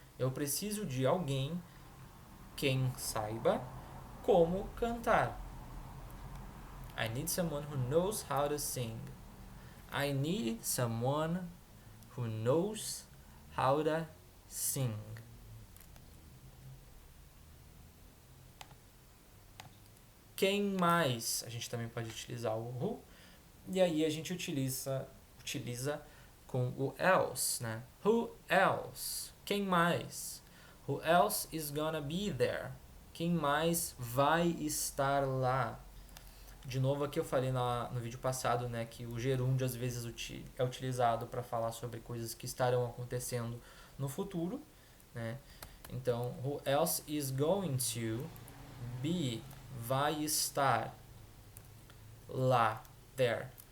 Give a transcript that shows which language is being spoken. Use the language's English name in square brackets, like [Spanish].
[Portuguese] Eu preciso de alguém quem saiba como cantar. [English] I need someone who knows how to sing. I need someone who knows how to sing. [Portuguese] Quem mais? A gente também pode utilizar o who. E aí a gente utiliza com o else, né? [English] Who else? Quem mais? Who else is gonna be there? [Portuguese] Quem mais vai estar lá? De novo aqui eu falei no vídeo passado, né, que o gerúndio às vezes é utilizado para falar sobre coisas que estarão acontecendo no futuro, né? Então, who else is going to be, vai estar lá, there.